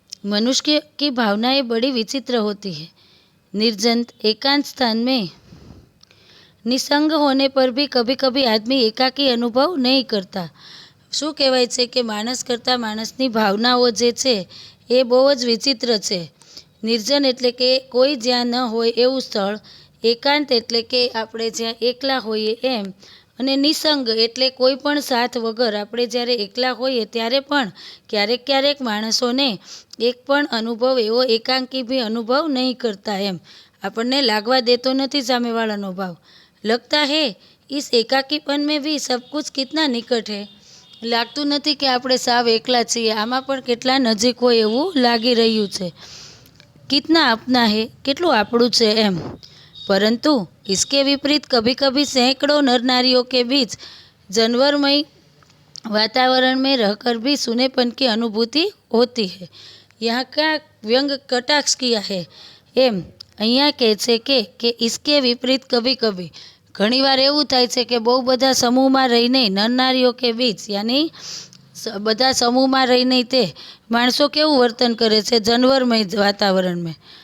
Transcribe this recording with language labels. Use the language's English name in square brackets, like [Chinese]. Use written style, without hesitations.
[Hindi] मनुष्य की भावनाएं बड़ी विचित्र होती है। निर्जन एकांत स्थान में निसंग होने पर भी कभी कभी आदमी एकाकी अनुभव नहीं करता। [Gujarati] શું કહેવાય છે કે માણસ કરતાં માણસની ભાવનાઓ જે છે એ બહુ જ વિચિત્ર છે. નિર્જન એટલે કે કોઈ જ્યાં ન હોય એવું સ્થળ, એકાંત એટલે કે આપણે જ્યાં એકલા હોઈએ એમ, અને નિસંગ એટલે કોઈ પણ સાથ વગર આપણે જ્યારે એકલા હોઈએ ત્યારે પણ ક્યારેક ક્યારેક માણસોને એક પણ અનુભવ એવો એકાંકી भी અનુભવ નહીં કરતા એમ, આપણને लागवा देतो નથી સામેવાળાનો ભાવ. [Hindi] लगता है इस एकाकीपन में भी सब कुछ कितना निकट है. [Gujarati] લાગતું નથી કે આપણે સાવ એકલા છીએ, આમાં પણ કેટલા નજીક હોય એવું લાગી રહ્યું છે. [Hindi] कितना अपना है, [Gujarati] કેટલું આપણું છે એમ. [Hindi] परंतु इसके विपरीत कभी कभी सैकड़ों नर नारियों के बीच जानवरमय वातावरण में रहकर भी सूनेपन की अनुभूति होती है. यहाँ का व्यंग कटाक्ष किया है [Gujarati] एम અહીંયા કહે છે કે [Hindi] इसके विपरीत कभी कभी, [Gujarati] ઘણીવાર એવું થાય છે કે બહુ બધા સમૂહમાં રહીને નરનારીઓ કે બીચ, યાની બધા સમૂહમાં રહીને તે માણસો કેવું વર્તન કરે છે, જનવરમય વાતાવરણમાં.